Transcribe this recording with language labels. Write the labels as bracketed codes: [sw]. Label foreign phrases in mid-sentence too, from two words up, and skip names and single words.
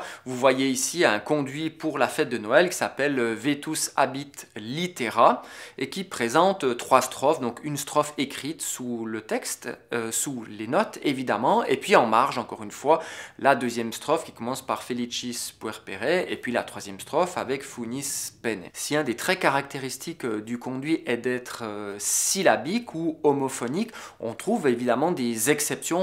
[fr] Vous voyez ici un conduit pour la fête de Noël qui s'appelle Vetus habit litera et qui présente trois strophes, donc une strophe écrite sous le texte, sous les notes évidemment, et puis en marge encore une fois la deuxième strophe qui commence par Felicis puerpere et puis la troisième strophe avec Funis pene. Si un des traits caractéristiques du conduit est d'être syllabique ou homophonique, on trouve évidemment des exceptions.